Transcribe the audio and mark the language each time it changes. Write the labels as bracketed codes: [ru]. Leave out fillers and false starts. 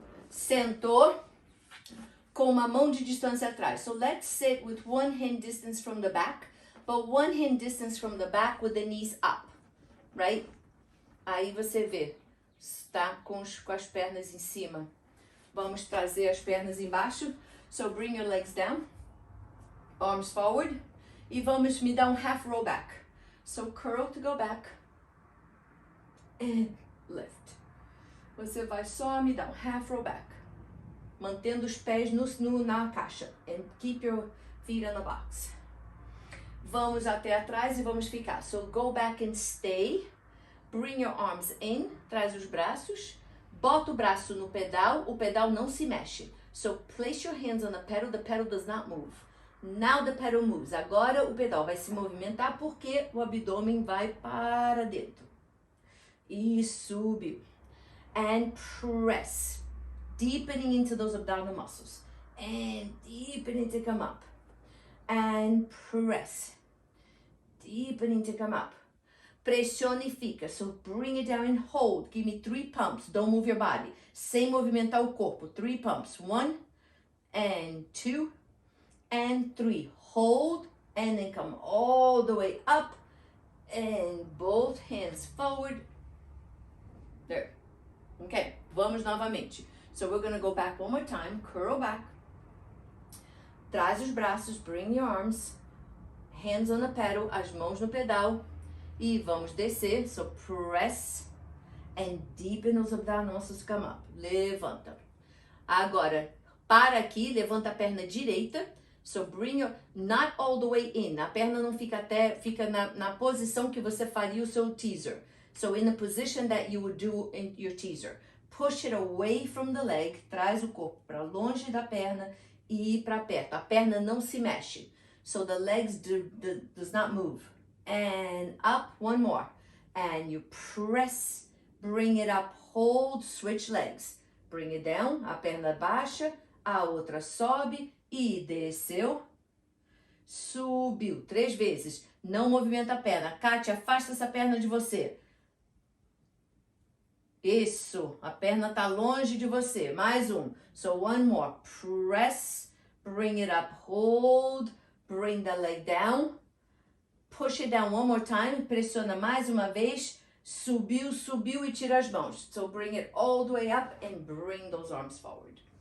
[pt] Sentou com uma mão de distância atrás. [en] So let's sit with one hand distance from the back, but one hand distance from the back with the knees up, right? [pt] Aí você vê, está com as pernas em cima. Vamos trazer as pernas embaixo. [en] So bring your legs down, arms forward. [pt] E vamos me dar um half roll back. [en] So curl to go back and lift. [pt] Você vai só me dar um half roll back, mantendo os pés na caixa. [en] And keep your feet in the box. [pt] Vamos até atrás e vamos ficar. [en] So go back and stay. Bring your arms in. [pt] Traz os braços. Bota o braço no pedal. O pedal não se mexe. [en] So place your hands on the pedal does not move. Now the pedal moves. [pt] Agora o pedal vai se movimentar porque o abdômen vai para dentro. E subiu. [en] And press. Deepening into those abdominal muscles. And deepening to come up. And press. Deepening to come up. [pt] Pressiona e fica. [en] So bring it down and hold. Give me 3 pumps. Don't move your body. [pt] Sem movimentar o corpo. [en] 3 pumps. 1 and 2 and 3. Hold and then come all the way up. And both hands forward. There. Okay. [pt] Vamos novamente. [en] So we're going to go back one more time. Curl back. [pt] Traz os braços. [en] Bring your arms. Hands on the pedal. [pt] As mãos no pedal. E vamos descer. [en] So press and deepen os abdominal muscles come up. [pt] Levanta. Agora, para aqui. Levanta a perna direita. [en] So bring your, not all the way in. [pt] A perna não fica fica na posição que você faria o seu teaser. [en] So in the position that you would do in your teaser. Push it away from the leg. [pt] Traz o corpo para longe da perna e para perto. A perna não se mexe. [en] So the legs does not move. And up, one more. And you press, bring it up, hold, switch legs. Bring it down, [pt] a perna baixa, a outra sobe e desceu. Subiu, 3 vezes. Não movimenta a perna. Kátia, afasta essa perna de você. Isso, a perna está longe de você. Mais um. [en] So one more. Press, bring it up, hold, bring the leg down. Push it down one more time. [pt] Pressiona mais uma vez. Subiu, subiu e tira as mãos. [en] So bring it all the way up and bring those arms forward.